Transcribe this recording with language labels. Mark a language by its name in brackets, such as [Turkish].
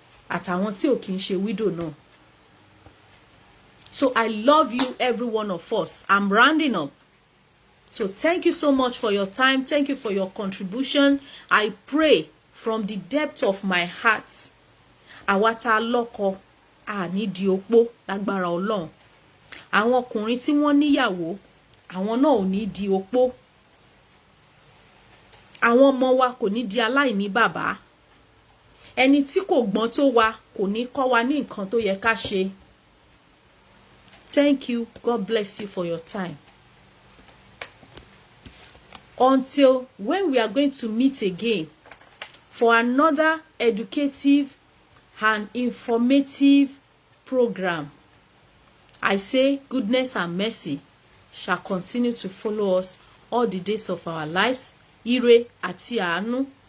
[Yoruba] Àtàwọn tí ò kì í ṣe widow náà. [English] So I love you, every one of us. I'm rounding up. So thank you so much for your time. Thank you for your contribution. I pray from the depth of my heart. [Yoruba] Àwa tá lọ́kọ, a ní di opó lágbára Ọlọ́run. Àwọn ọkùnrin tí wọ́n níyàwó, àwọn náà ò ní di opó. Àwọn ọmọ wa kò ní di aláìní bàbá. Ẹni tí kò gbọ́n tó wa kò ní kọ́ wa ní nǹkan tó yẹ ká ṣe. [English] Thank you. God bless you for your time. Until when we are going to meet again for another educative and informative program, I say goodness and mercy shall continue to follow us all the days of our lives. [Yoruba] Ire àti àánú